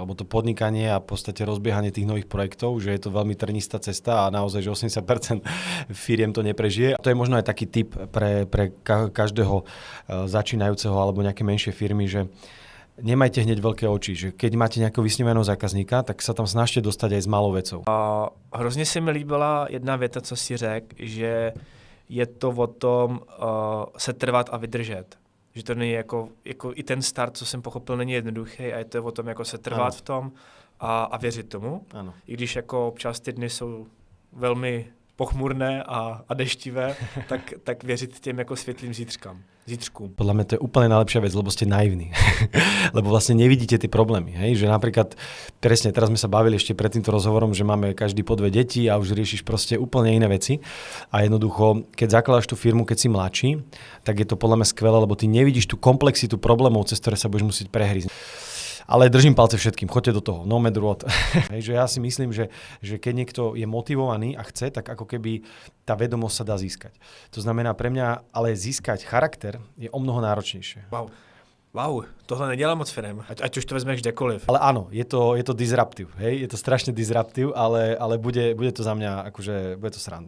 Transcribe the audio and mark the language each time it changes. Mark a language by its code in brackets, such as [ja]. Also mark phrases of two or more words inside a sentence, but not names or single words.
[sk] Lebo to podnikanie a v podstate rozbiehanie tých nových projektov, že je to veľmi trnistá cesta a naozaj, že 80% firiem to neprežije. To je možno aj taký tip pre každého začínajúceho alebo nejaké menšie firmy, že nemajte hneď veľké oči, že keď máte nejakého vysnívaného zákazníka, tak sa tam snažte dostať aj s malou vecou. [cs] Hrozně se mi líbila jedna věta, co si řekl, že je to o tom se trvat a vydržet. Že to není jako i ten start, co jsem pochopil, není jednoduchý a je to o tom jako se trvat v tom a věřit tomu. Ano. I když jako občas ty dny jsou velmi pochmurné a deštivé, tak věřit těm jako světlým zítřkům. [sk] Podľa mňa to je úplne najlepšia vec, lebo ste naivní. Lebo vlastne nevidíte tie problémy. Hej? Že napríklad, presne teraz sme sa bavili ešte pred týmto rozhovorom, že máme každý po 2 deti a už riešiš proste úplne iné veci. A jednoducho, keď zakladáš tú firmu, keď si mladší, tak je to podľa mňa skvelé, lebo ty nevidíš tú komplexitu problémov, cez ktoré sa budeš musieť prehrísť. Ale držím palce všetkým, choďte do toho, [en] no matter what. [sk] Že ja si myslím, že keď niekto je motivovaný a chce, tak ako keby tá vedomosť sa dá získať. To znamená pre mňa, ale získať charakter je o mnoho náročnejšie. [cs] Wow, tohle nedělá moc firem, ať už to vezmeš kdekoliv. [sk] Ale áno, je to disruptive, hej? Je to strašne disruptive, ale bude to za mňa, akože bude to sranda.